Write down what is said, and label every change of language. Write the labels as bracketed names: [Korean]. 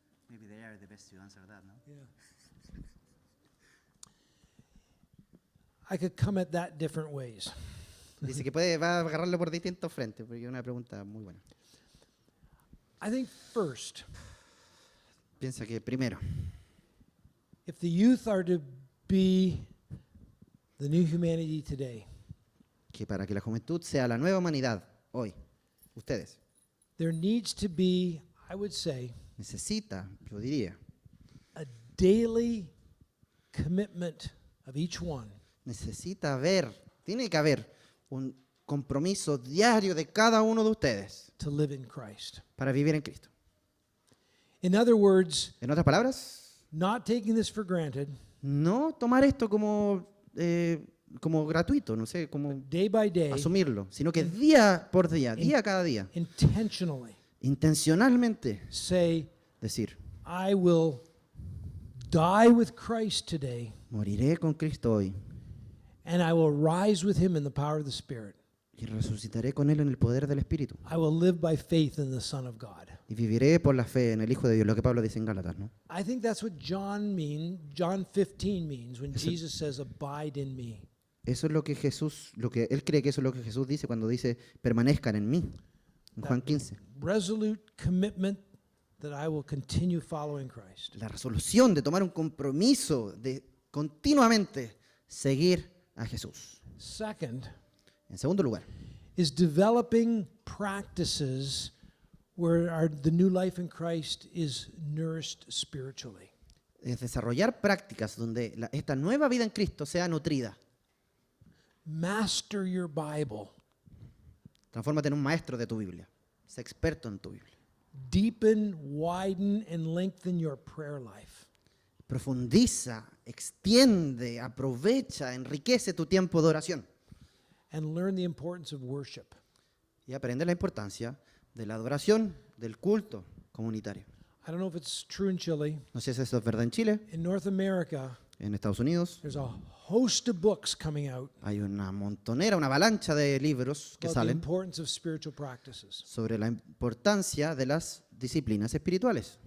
[English] Maybe they are the best to answer that, no? Yeah. I could come at that different ways. [Spanish] Dice que va a agarrarlo por distintos frentes, porque es una pregunta muy buena. [English] I think first, [Spanish] Piensa que primero, [English] if the youth are to be the new humanity today, [Spanish] que para que la juventud sea la nueva humanidad hoy, ustedes, [English] there needs to be, I would say, [Spanish] necesita, yo diría, [English] a daily commitment of each one [Spanish] necesita haber, tiene que haber un compromiso diario de cada uno de ustedes [English] to live in Christ. [Spanish] para vivir en Cristo. [English] In other words, [Spanish] En otras palabras, [English] not taking this for granted, [Spanish] no tomar esto como gratuito, no sé, como [English] day by day, [Spanish] asumirlo, sino que día por día, día cada día, [English] intentionally [Spanish] intencionalmente [English] say, [Spanish] decir, [English] I will die with Christ today, [Spanish] moriré con Cristo hoy [English] and I will rise with him in the power of the Spirit. [Spanish] y resucitaré con Él en el poder del Espíritu [English] I will live by faith in the Son of God. [Spanish] y viviré por la fe en el Hijo de Dios, lo que Pablo dice en Gálatas, ¿no? [English] I think that's what John 15 means when Jesus says, abide in me. [Spanish] Eso es lo que Jesús, lo que él cree que eso es lo que Jesús dice cuando dice permanezcan en mí, en Juan 15. [English] Resolute commitment that I will continue following Christ. [Spanish] La resolución de tomar un compromiso de continuamente seguir a Jesús. [English] Second [Spanish] En segundo lugar, [English] is developing practices where the new life in Christ is nourished spiritually. [Spanish] es desarrollar prácticas donde esta nueva vida en Cristo sea nutrida. [English] Master your Bible. [Spanish] Transfórmate en un maestro de tu Biblia. Sé experto en tu Biblia. [English] Deepen, widen, and lengthen your prayer life. [Spanish] Profundiza, extiende, aprovecha, enriquece tu tiempo de oración. [English] And learn the importance of worship. [Spanish] Y aprende la importancia de la adoración, del culto comunitario. [English] I don't know if it's true in Chile. [Spanish] No sé si eso es verdad en Chile, [English] In North America, [Spanish] en Estados Unidos. [English] there's a host of books coming out [Spanish] Hay una montonera, una avalancha de libros que [English] about the [Spanish] salen [English] importance of spiritual practices, [Spanish] sobre la importancia de las disciplinas espirituales,